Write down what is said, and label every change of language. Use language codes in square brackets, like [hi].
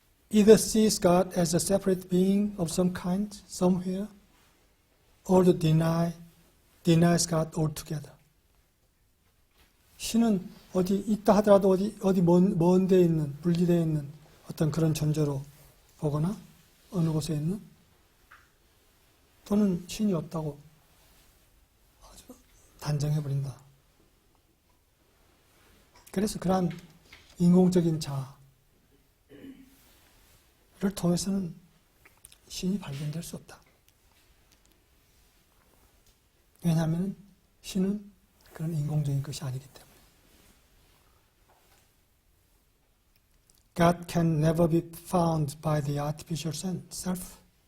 [en] Either sees God as a separate being of some kind, somewhere, or to denies God altogether. [ko] 신은 어디 있다 하더라도 어디 먼 데에 있는, 분리되어 있는 어떤 그런 존재로 보거나 어느 곳에 있는, 또는 신이 없다고 아주 단정해버린다. 그래서 그러한 인공적인 자아를 통해서는 신이 발견될 수 없다. 왜냐하면 신은 그런 인공적인 것이 아니기 때문에. [en] God can never be found by the artificial self.